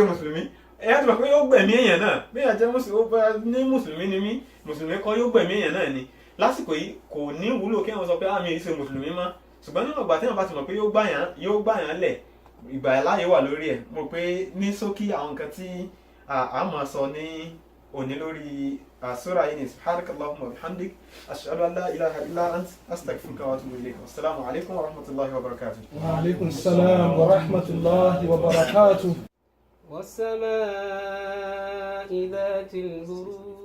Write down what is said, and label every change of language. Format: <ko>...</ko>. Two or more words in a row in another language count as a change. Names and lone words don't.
<yo>mùsùlùmí ẹ̀yà ti mọ̀ pé yóò gbẹ̀mí èèyàn náà bí ẹ̀jẹ̀ mùsùlùmí ni mí mùsùlùmí kọ́ yóò gbẹ̀mí èèyàn náà ni lásìkò yìí kò ní wúlò kí wọ́n sọ pé àmì ṣe mùsùlùmí mọ́ ṣùgbọ́n nínú ọgbà tí wọ́n bá ti mọ̀ pé yóò gbà yàn lẹ̀ ìgbà láyé wà lórí ẹ̀ mo pé ní ṣókí àwọn nǹkan tí a máa sọ ní òní lórí sura yìí ní</yo> <ar>سبحانك اللهم وبحمدك أشهد أن لا إله إلا أنت أستغفرك وأتوب إليك السلام عليكم ورحمة الله وبركاته. وعليكم السلام ورحمة الله وبركاته. والسماء ذات البروج</ar>